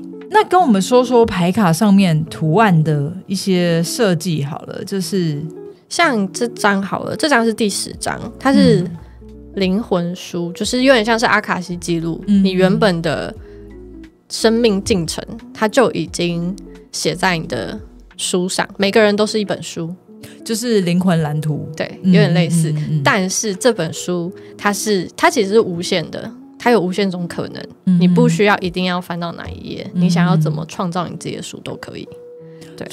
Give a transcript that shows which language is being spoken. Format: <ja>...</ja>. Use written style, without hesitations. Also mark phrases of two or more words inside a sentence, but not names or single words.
<zh>那跟我們說說牌卡上面圖案的一些設計好了，就是像這張好了，這張是第10張，它是靈魂書，就是有點像是阿卡西記錄，你原本的生命進程，它就已經寫在你的書上。每個人都是一本書， 就是靈魂藍圖，對，有點類似。但是這本書它其實是無限的，它有無限種可能，你不需要一定要翻到哪一頁，你想要怎麼創造你自己的書都可以。对，</zh>